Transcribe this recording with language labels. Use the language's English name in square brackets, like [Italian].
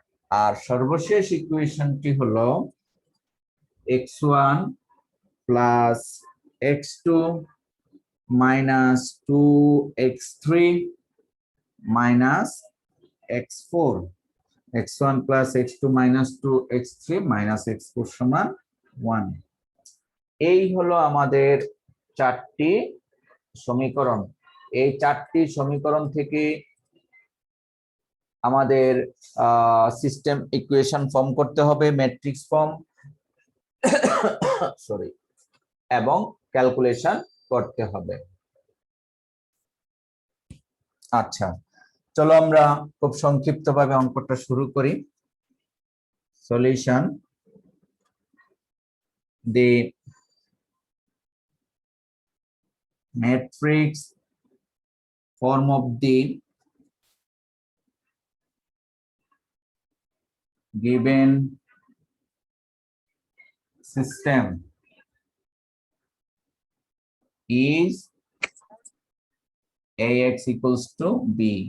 [Bangla] আর সর্বশেষ ইকুয়েশনটি হলো x1 plus x2 minus 2x3 minus x4, x1 plus x2 minus 2x3 minus x4 সমান 1। এই হলো আমাদের 4টি সমীকরণ। এই 4টি সমীকরণ থেকে আমাদের সিস্টেম ইকুয়েশন ফর্ম করতে হবে, ম্যাট্রিক্স ফর্ম সরি, এবং ক্যালকুলেশন করতে হবে। আচ্ছা, চলো আমরা খুব সংক্ষিপ্তভাবে অঙ্কটা শুরু করি। [English] Solution, the matrix form of the given system is AX equals to B.